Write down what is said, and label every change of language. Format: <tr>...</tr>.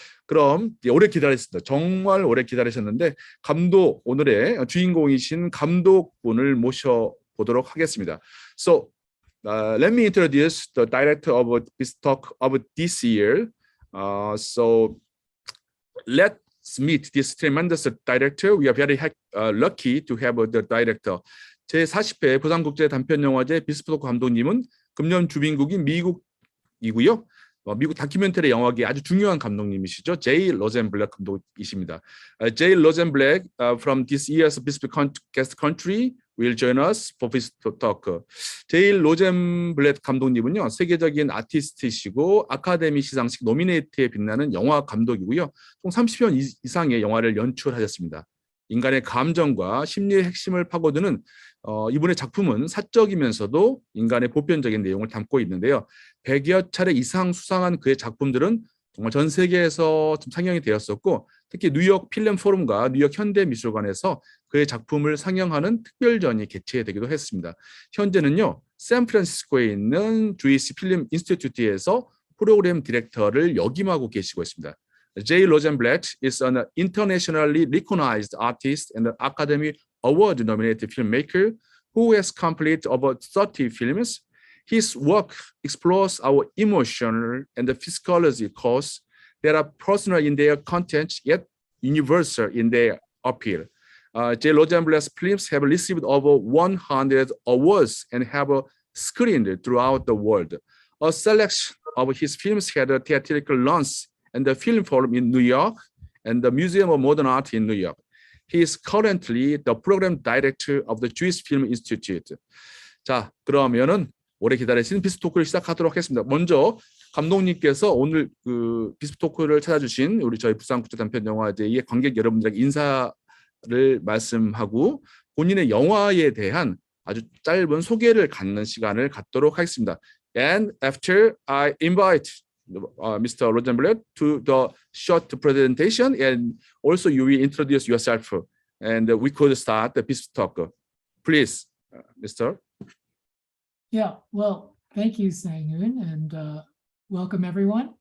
<ko>그럼 오래 기다렸습니다. 정말 오래 기다리셨는데 감독 오늘의 주인공이신 감독분을 모셔보도록 하겠습니다.</ko> <en>So let me introduce the director of BISFF Talk of this year. So let's meet this tremendous director. We are very lucky to have the director.</en> <ko>제40회 부산국제 단편영화제 BISFF 토크 감독님은 금년 주빈국인 미국이고요. 미국 다큐멘터리 영화계의 아주 중요한 감독님이시죠. J. 로젠블렛 감독이십니다.</ko> <en>J. 로젠블렛 from this year's BISFF guest country will join us for BISFF Talk.</en> <ko>J. 로젠블렛 감독님은요, 세계적인 아티스트이시고 아카데미 시상식 노미네이트에 빛나는 영화 감독이고요. 총 30편 이상의 영화를 연출하셨습니다. 인간의 감정과 심리의 핵심을 파고드는 이분의 작품은 사적이면서도 인간의 보편적인 내용을 담고 있는데요. 100여 차례 이상 수상한 그의 작품들은 정말 전 세계에서 좀 상영이 되었었고 특히 뉴욕 필름 포럼과 뉴욕 현대미술관에서 그의 작품을 상영하는 특별전이 개최되기도 했습니다. 현재는요. 샌프란시스코에 있는 주이시 필름 인스티튜트에서 프로그램 디렉터를 역임하고 계시고 있습니다.</ko> <en>J. Rosenblatt is an internationally recognized artist and Academy Award-nominated filmmaker who has completed over 30 films. His work explores our emotional and the physiology cause that are personal in their content, yet universal in their appeal. J. Rosenblatt's films have received over 100 awards and have screened throughout the world. A selection of his films had a theatrical launch and the Film Forum in New York and the Museum of Modern Art in New York. He is currently the program director of the Jewish Film Institute.</en> <ko>자, 그러면은 오래 기다리신 비스프 토크를 시작하도록 하겠습니다. 먼저 감독님께서 오늘 그 비스프 토크를 찾아주신 우리 저희 부산국제단편영화제의 관객 여러분들에게 인사를 말씀하고 본인의 영화에 대한 아주 짧은 소개를 갖는 시간을 갖도록 하겠습니다.</ko> <en>And after I invite Mr. Rosenblatt to the short presentation, and also you will introduce yourself, and we could start the BISFF Talk. Please, Mr. Yeah, well, thank you, Sang-Hoon, and welcome everyone.</en>